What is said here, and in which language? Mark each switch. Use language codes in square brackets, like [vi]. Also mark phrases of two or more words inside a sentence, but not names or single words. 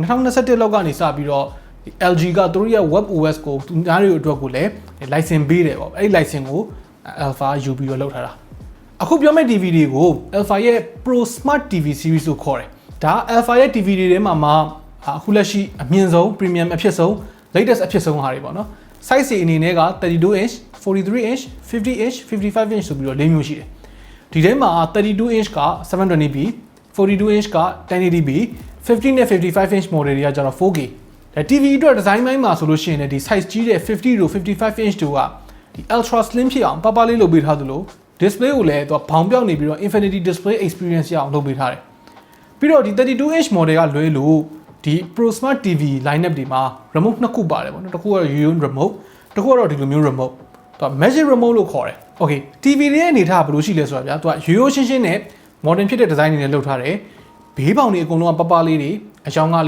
[my] 2021 လောက်ကနေစပြီးတော့ LG ကသူတို့ရဲ့ [en] web OS [my] ကိုသူများတွေအတွက်ကိုလည်း license ပေးတယ်ပေါ့အဲ့ဒီ license ကို Alpha ယူပြီးတော့လုပ်ထားတာအခုပြောမယ့် TV တွေကို Alpha ရဲ့ Pro Smart TV series ကိုခေါ်တယ်ဒါ Alpha ရဲ့ TV တွေထဲမှာအခုလက်ရှိအမြင့်ဆုံး premium အဖြစ်ဆုံး latest အဖြစ်ဆုံးဟာတွေပေါ့နော် size တွေအနေနဲ့က32 inch 43 inch 50 inch 55 inch ဆိုပြီးတော့၄မျိုးရှိတယ်ဒီထဲမှာ32 inch က 720p 42 inch က 1080p 50 နဲ့ 55 inch model တွေကကျတော့ 4K ဒါ TV အတွက် design ပိုင်းမှာဆိုလို့ရှိရင်လည်းဒီ size ကြီးတဲ့50 to 55 inch တို့ကဒီ [en] ultra slim [my] ဖြစ်အောင်ပပလေးလုပ်ပေးထားသလို display ကိုလည်းသူကဘောင်ပြောက်နေပြီးတော့ [en] infinity display experience [my] ရအောင်လုပ်ပေး ထားတယ်ပြီးတော့ဒီ32 inch model ကလွဲလို့ဒီ Pro Smart TV lineup တွေမှာ remote နှစ်ခုပါတယ်ပေါ့နော်တစ်ခုကတော့ ရိုးရိုး remote တစ်ခုကတော့ဒီလိုမျိုး remote သူက [en] magic remote [my] လို့ခေါ်တယ် [en] okay TV [my] တွေရဲ့အနေထားဘယ်လိုရှိလဲဆိုတာဗျာသူကရိုးရိုးရှင်းရှင်းနဲ့ modern ဖြစ်တဲ့ design တွေနဲ့လုပ်ထားတယ်ဘေးပေါင်တွေအကုန်လုံးကပပလေးတွေအကြောင်းကလည်း